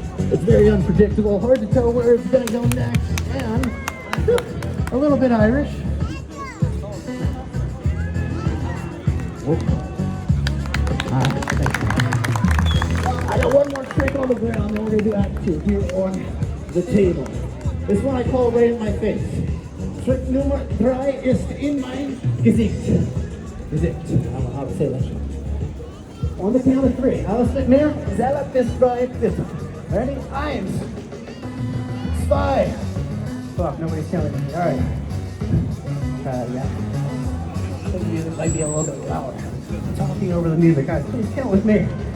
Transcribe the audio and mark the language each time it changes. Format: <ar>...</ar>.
<en>It's very unpredictable, hard to tell where it's gonna go next, and a little bit Irish. I got one more trick on the ground, then we're gonna do act two here on the table. This one I call right in my face.</en> <de>Trick nummer 3 ist in mein Gesicht. Gesicht.</de> <en>I don't know how to say that. On the count of 3.</en> <de>Alles mit mir. Zähler bis 3, bitte. Ready?</de> <en>1, 2. Fuck, nobody's counting me. Alright. Yeah. The music might be a little bit louder. I'm talking over the music. Guys, please count with me.</en>